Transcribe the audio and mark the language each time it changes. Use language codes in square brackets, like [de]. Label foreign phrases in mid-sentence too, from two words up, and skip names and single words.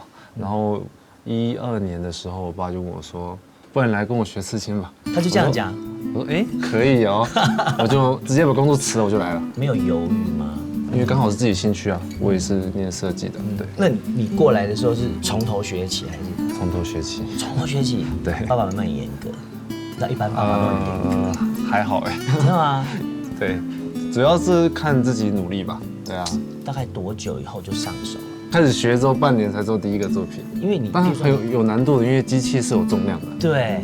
[zh] 然後12年的時候，我爸就問我說：“不然來跟我學刺青吧。” 他就這樣講。我說：“可以哦。” 我就直接把工作辭了，我就來了。沒有猶豫嗎？因為剛好是自己興趣啊，我也是念設計的。對。那你過來的時候是從頭學起還是？從頭學起。從頭學起。對。爸爸媽媽很嚴格，那一般爸爸都很嚴格。還好哎。真的嗎？對，主要是看自己努力吧。對啊。大概多久以後就上手了？开始学之后半年才做第一个作品，因为你但是很有难度的，因为机器是有重量的。对